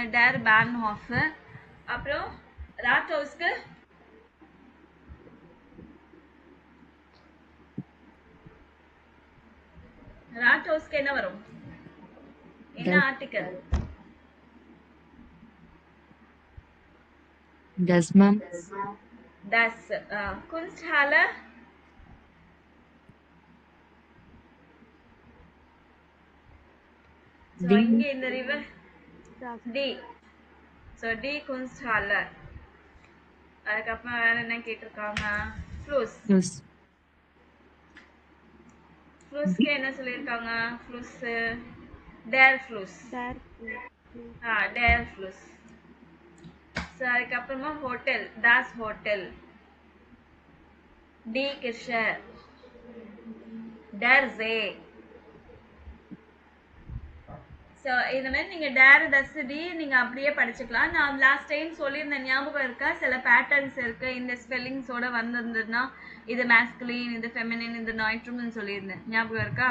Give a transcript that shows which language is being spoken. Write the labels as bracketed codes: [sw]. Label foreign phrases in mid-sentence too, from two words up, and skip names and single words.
[de] Der Bahnhof, [ta] அப்புறம் ராட் ஹவுஸ்க்கு என்ன வரும்? என்ன ஆர்டிக்கல்? [en] Yes, ma'am. [de] Das. Kunsthalle. [ta] So இங்க இந்த river D. [de] So D Kunsthalle. [ta] அதுக்கப்புறம் வேற என்ன கேட்டிருக்காங்க? [de] Fluss. [en] Yes. [ta] Flussக்கு என்ன சொல்லியிருக்காங்க? [de] Fluss. Der Fluss. Der Fluss. [ta] So அதுக்கப்புறமா hotel. [de] Das Hotel. Die Kirche. Der See. [ta] ஸோ இது மாதிரி நீங்கள் [de] der das die [ta] நீங்கள் அப்படியே படிச்சுக்கலாம். நான் லாஸ்ட் டைம் சொல்லியிருந்தேன், ஞாபகம் இருக்கா? சில பேட்டர்ன்ஸ் இருக்குது. இந்த ஸ்பெல்லிங்ஸோட வந்திருந்ததுன்னா இது மேஸ்குலின், இது ஃபெமினின், இது நாய்ட்ரூம்னு சொல்லியிருந்தேன். ஞாபகம் இருக்கா?